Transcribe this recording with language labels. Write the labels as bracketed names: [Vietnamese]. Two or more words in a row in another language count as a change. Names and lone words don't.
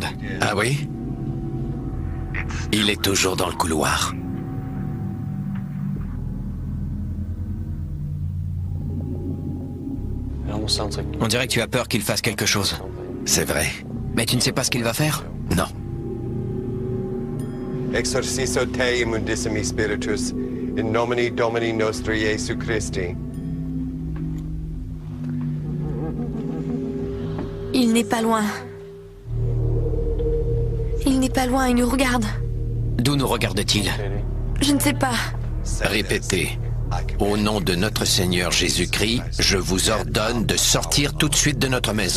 [French] Ah oui? Il est toujours dans le couloir. On dirait que tu as peur qu'il fasse quelque chose. C'est vrai. Mais tu ne sais pas ce qu'il va faire? Non. [Latin] Exorciso te immundissimi spiritus, in nomine Domini nostri Iesu Christi. [French] Il n'est pas loin. Il n'est pas loin, il nous regarde. D'où nous regarde-t-il? Je ne sais pas. Répétez. Au nom de notre Seigneur Jésus-Christ, je vous ordonne de sortir tout de suite de notre maison.